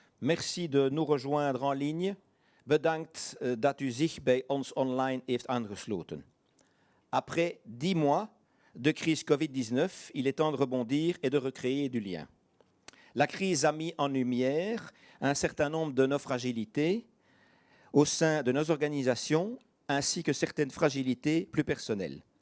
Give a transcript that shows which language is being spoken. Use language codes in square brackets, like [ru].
[fr] Merci de nous rejoindre en ligne. [nl] Bedankt dat u zich bij ons online heeft aangesloten. [fr] Après 10 mois de crise Covid-19, il est temps de rebondir et de recréer du lien. La crise a mis en lumière un certain nombre de nos fragilités au sein de nos organisations, ainsi que certaines fragilités plus personnelles.